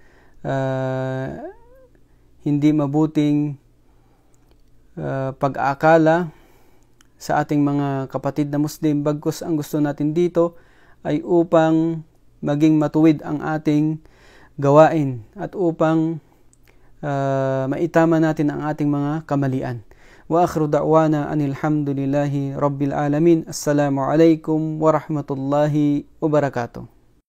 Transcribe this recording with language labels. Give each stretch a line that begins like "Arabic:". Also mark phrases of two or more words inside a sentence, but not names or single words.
Filipino: hindi mabuting pag-aakala sa ating mga kapatid na Muslim, bagkus ang gusto natin dito ay upang maging matuwid ang ating gawain at upang maitama natin ang ating mga kamalian.
Arabic: وآخر دعوانا أن الحمد لله رب العالمين. السلام عليكم ورحمة الله وبركاته.